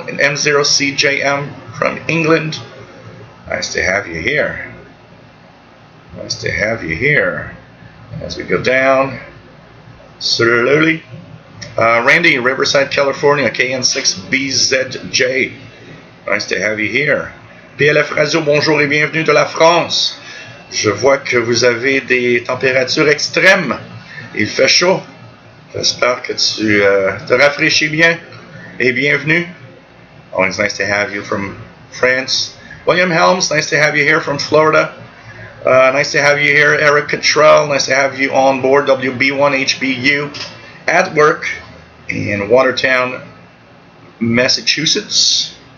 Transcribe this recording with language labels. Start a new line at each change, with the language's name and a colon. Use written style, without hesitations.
English: And M0CJM from England. Nice to have you here. Nice to have you here. As we go down slowly. Randy, Riverside, California, KN6BZJ. Nice to have you here.
French: PLF Radio, bonjour et bienvenue de la France. Je vois que vous avez des températures extrêmes. Il fait chaud. J'espère que tu te rafraîchis bien. Et bienvenue.
English: Always nice to have you from France. William Helms, nice to have you here from Florida. Nice to have you here, Eric Cottrell. Nice to have you on board WB1HBU at work in Watertown, Massachusetts.